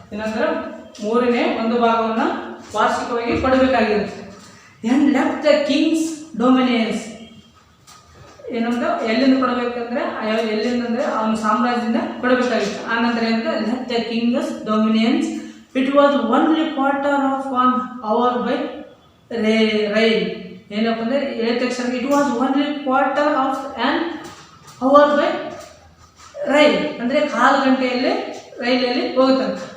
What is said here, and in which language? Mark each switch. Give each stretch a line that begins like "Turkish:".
Kannada: ಏನಂದ್ರೆ 1/3 ಭಾಗವನ್ನು ವಾರ್ಷಿಕವಾಗಿ ಕೊಡಬೇಕಾಗಿರುತ್ತೆ.
English: and left the king's dominions.
Kannada: ಏನಂದ್ರೆ ಎಲ್ಲಿಂದ ಕೊಡಬೇಕಂದ್ರೆ ಎಲ್ಲಿಂದಂದರೆ ಅವನ ಸಾಮ್ರಾಜ್ಯದಿಂದ ಕೊಡಬೇಕಾಗಿತ್ತು. ಆನಂತರ ಏನಂದ್ರೆ
English: Left the king's dominions. It was only quarter of 1 hour by rail.
Kannada: ಏನಪ್ಪ ಅಂದರೆ ಹೇಳಿದ ತಕ್ಷಣ
English: it was only quarter of an hour by rail
Kannada: ಅಂದರೆ 1/4 ಗಂಟೆಯಲ್ಲಿ ರೈಲಲ್ಲಿ ಹೋಗುತ್ತಾನೆ.